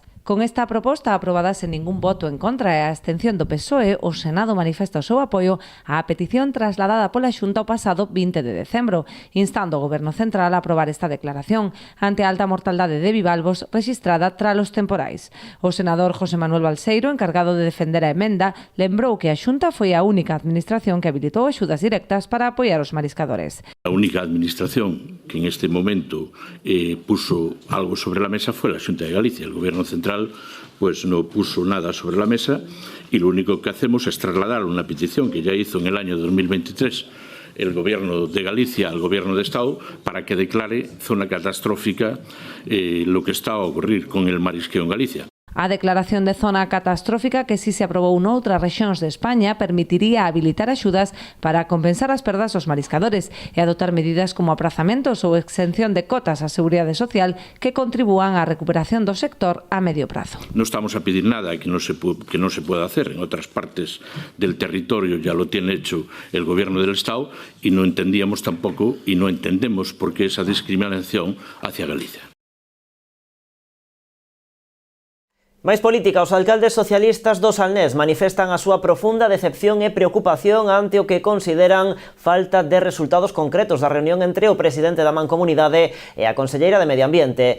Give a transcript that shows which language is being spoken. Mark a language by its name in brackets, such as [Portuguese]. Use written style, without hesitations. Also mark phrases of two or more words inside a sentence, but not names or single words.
[Galician] Con esta proposta aprobada sen ningún voto en contra e a abstención do PSOE, o Senado manifesta o seu apoio á petición trasladada pola Xunta o pasado 20 de decembro, instando ao Goberno Central a aprobar esta declaración ante a alta mortaldade de bivalvos rexistrada tras os temporais. O senador José Manuel Balseiro, encargado de defender a emenda, lembrou que a Xunta foi a única administración que habilitou axudas directas para apoiar os mariscadores. [Spanish] A única administración que en este momento puso algo sobre la mesa fue la Xunta de Galicia. El Gobierno Central pues no puso nada sobre la mesa y lo único que hacemos es trasladar una petición que ya hizo en el año 2023 el Gobierno de Galicia al Gobierno de Estado para que declare zona catastrófica lo que está a ocurrir con el marisqueo en Galicia. [Galician] A declaración de zona catastrófica, que si se aprobou noutras rexións de España, permitiría habilitar axudas para compensar as perdas aos mariscadores e adoptar medidas como aprazamentos ou exención de cotas á Seguridade Social que contribúan á recuperación do sector a medio prazo. [Spanish] No estamos a pedir nada que no se pueda hacer. En otras partes del territorio ya lo tiene hecho el Gobierno del Estado y no entendíamos tampoco y no entendemos por qué esa discriminación hacia Galicia. [Galician] Máis política, os alcaldes socialistas do Salnés manifestan a súa profunda decepción e preocupación ante o que consideran falta de resultados concretos da reunión entre o presidente da Mancomunidade e a conselleira de Medio Ambiente.